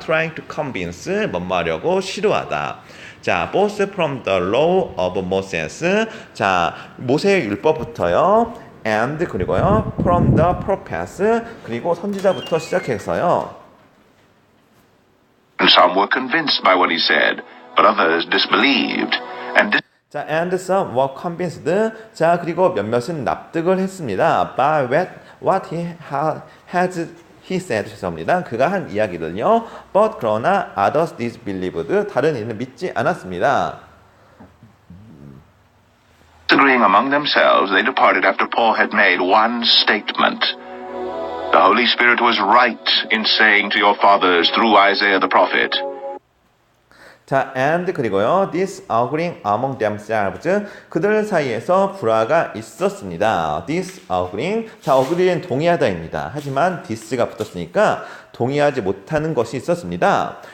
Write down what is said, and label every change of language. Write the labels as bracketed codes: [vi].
[en] Trying to convince, [ko] 뭐하려고 시도하다. [en] 자, both from the law of Moses, 자, [ko] 모세의 율법부터요, [en] and 그리고요, from the prophets, [ko] 그리고 선지자부터 시작해서요. [en] Some were convinced by what he said, but others disbelieved. 자, and some were convinced. [ko] 자, 그리고 몇몇은 납득을 했습니다. [en] By what he said, [ko] 죄송합니다. 그가 한 이야기들은요. [en] But [ko] 그러나 [en] others disbelieved. [ko] 다른 이는 믿지 않았습니다. [en] Agreeing among themselves, they departed after Paul had made one statement. The Holy Spirit was right in saying to your fathers through Isaiah the prophet. [ko] 자, and 그리고요, [en] disagreeing among themselves, [ko] 그들 사이에서 불화가 있었습니다. [en] disagreeing, [ko] 자, agree는 동의하다입니다. 하지만 this가 붙었으니까 동의하지 못하는 것이 있었습니다.